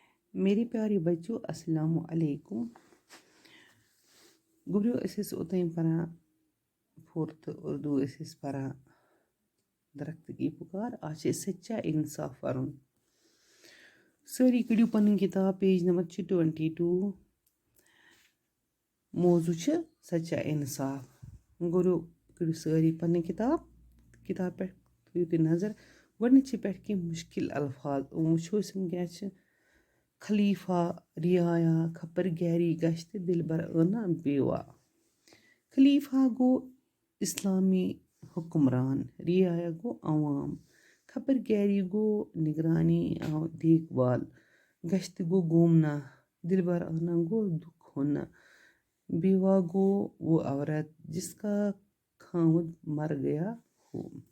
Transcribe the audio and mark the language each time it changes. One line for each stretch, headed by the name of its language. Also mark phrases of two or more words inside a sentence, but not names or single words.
Urdu: میری پیاری بچو السلام علیکم.
Kashmiri: گوبریو ٲسۍ اوٚتام پران فورتھ اردو ٲسۍ پران درخت کی پکار. آج چھِ سچا انصاف پرُن. سٲری کٔڑِو پنٕنۍ کِتاب پیج نمبر چھِ 22. موضوع چھِ سچا انصاف. گوبریو کٔڑِو سٲری پنٕنۍ کِتاب پٮ۪ٹھ تھٲیِو تُہۍ نظر. گۄڈنِچہِ پٮ۪ٹھ کینٛہہ مُشکِل الفاظ وٕچھو أسۍ یِم کیٛاہ چھِ.
Urdu: خلیفہ رعایا خبر گیری گشت دلبر ٲنا بیوا.
Kashmiri: خلیفہ گوٚو اِسلامی حکمران، رعایا گوٚو عوام، خبر گیری گوٚو
Urdu: نگرانی دیکھ بھال،
Kashmiri: گشت گوٚو گھومنا، دلبر آنا گوٚو
Urdu: دکھ ہونا،
Kashmiri: بیوا گوٚو
Urdu: وہ عورت جس کا خاوند مر گیا ہو.